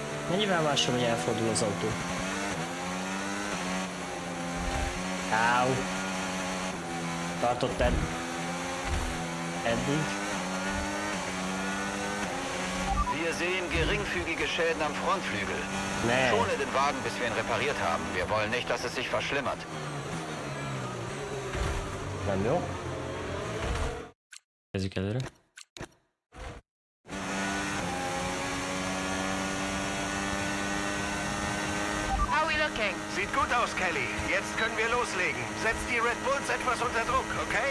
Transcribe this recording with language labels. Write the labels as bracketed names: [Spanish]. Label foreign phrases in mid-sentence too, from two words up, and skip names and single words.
[Hungarian] Mennyivel másról, hogy elfordul az autó? Áú! Tartott eddig. [German] Wir sehen geringfügige Schäden am Frontflügel. Nee. Schone den Wagen, bis wir ihn repariert haben. Wir wollen nicht, dass es sich verschlimmert. [Hungarian] Nem jó. Kezdjük előre. [English] How are we looking? [German] Sieht gut aus, Kelly. Jetzt können wir loslegen. Setz die Red Bulls etwas unter Druck, okay?